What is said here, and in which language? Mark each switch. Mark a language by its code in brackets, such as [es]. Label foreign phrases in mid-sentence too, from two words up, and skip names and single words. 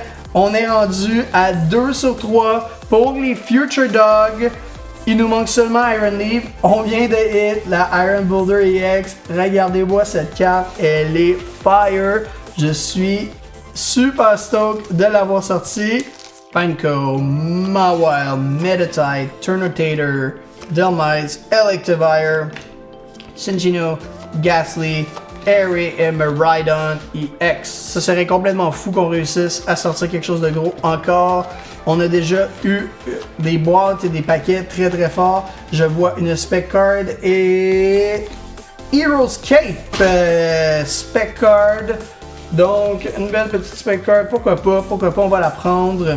[fr] On est rendu à 2 sur 3 pour les Future Dog. Il nous manque seulement Iron Leaf. On vient de hit la Iron Boulder EX. Regardez-moi cette carte, elle est fire. Je suis super stoked de l'avoir sortie. Pineco, Mawile, Meditite, Turnotator, Delmites, Electivire, Cinccino, Ghastly, Airy et Miraidon EX. Ça serait complètement fou qu'on réussisse à sortir quelque chose de gros encore. On a déjà eu des boîtes et des paquets très très forts. Je vois une Spec Card et Hero's Cape Spec Card. Donc une belle petite Spec Card, pourquoi pas, on va la prendre.